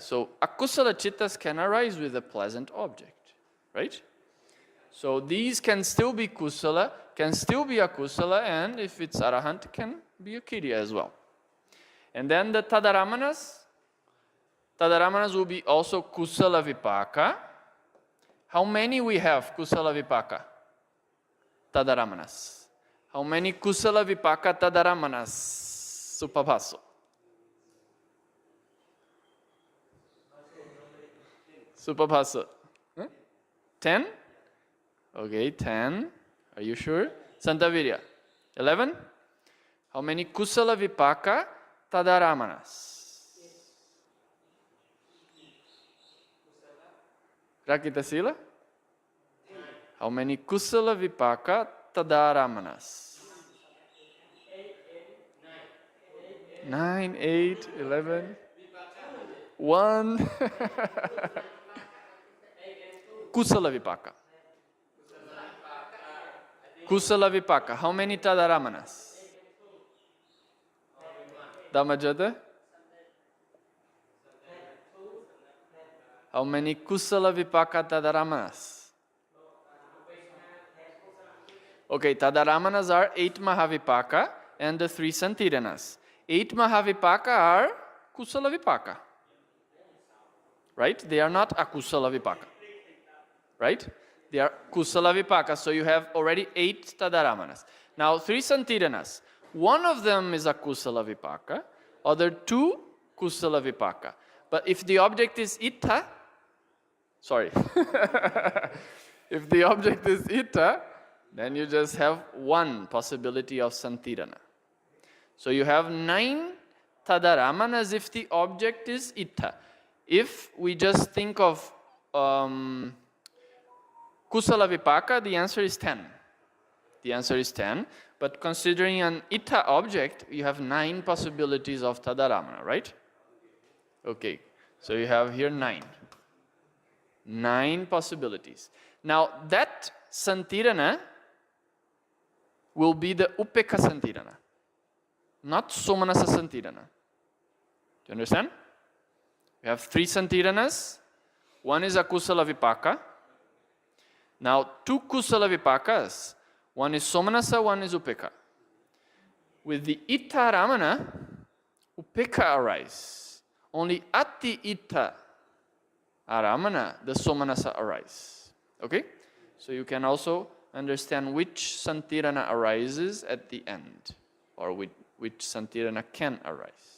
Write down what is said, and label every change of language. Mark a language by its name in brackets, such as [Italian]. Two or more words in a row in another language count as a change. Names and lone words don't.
[English] So, [Pali] akusala chittas [English] can arise with a pleasant object, right? So, these can still be kusala, can still be akusala, and if it's arahant, can be a kiriya as well. And then the tadaramanas will be also [Pali] kusala vipaka. [English] How many we have [Pali] kusala vipaka? [English] Tadaramanas. How many [Pali] kusala vipaka tadaramanas? [English] Supaphaso. Supaphaso. 10? Okay, 10. Are you sure? Santavirya. 11? How many [Pali] kusala vipaka tadaramanas? [English] Rakita Sila? How many [Pali] kusala vipaka tadaramanas? [English] 9, 8, 11. [Pali] 1. Kusala vipaka. Kusala vipaka. [English] How many tadaramanas? Dhammajada? How many [Pali] kusala vipaka tadaramanas? [English] Okay, tadaramanas are 8 mahavipaka and the 3 santiranas. 8 mahavipaka are [Pali] kusala vipaka. [English] Right? They are not [Pali] akusala vipaka. [English] Right? They are [Pali] kusala vipaka. [English] So you have already 8 tadaramanas. Now 3 santiranas. One of them is [Pali] akusala vipaka, [English] other 2 [Pali] kusala vipaka. [English] But if the object is itta, sorry. If the object is itta, then you just have 1 possibility of santirana. So you have 9 tadaramanas if the object is itta. If we just think of kusala vipaka, the answer is 10. The answer is 10. But considering an itta object, you have 9 possibilities of tadaramana, right? Okay. So you have here 9. 9 possibilities. Now that santirana will be the [Pali] upeka santirana, [English] not [Pali] somanasa santirana. [English] Do you understand? We have 3 santiranas. One is [Pali] akusala vipaka. [English] Now 2 [Pali] kusala vipakas. [English] One is somanasa, one is upeka. With the [Pali] itta ramana, [English] upeka arises. Only at the [Pali] itta aramana, [English] the somanasa arises. Okay? So you can also understand which santirana arises at the end, or which santirana can arise.